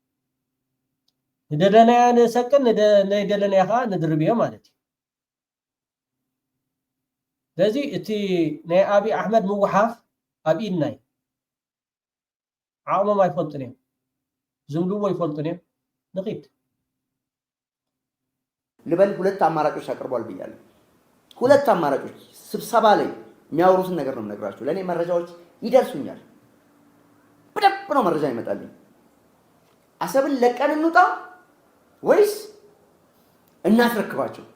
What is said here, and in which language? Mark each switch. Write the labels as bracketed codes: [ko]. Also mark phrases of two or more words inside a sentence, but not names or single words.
[ti] ንደለናያ ንሰቅል ንደለናያ ከዓ ንድርብዮ ማለት እዩ። ስለዚ እቲ ናይ አብይ አሕመድ ምውሓፍ ኣብ ኢድና እዩ። ዓቕሞም ኣይፈልጡን እዮም ዝብልዎ ይፈልጡን እዮም ንኺድ [am] ልበል ሁለት አማራጮች አቅርቧል ብያለሁ። ሁለት አማራጮች ስብሰባ ላይ የሚያወሩትን ነገር ነው የምነግራችሁ። ለእኔ መረጃዎች ይደርሱኛል። በደንብ ነው መረጃ ይመጣልኝ። አሰብን ለቀን እንውጣ ወይስ እናስረክባቸው?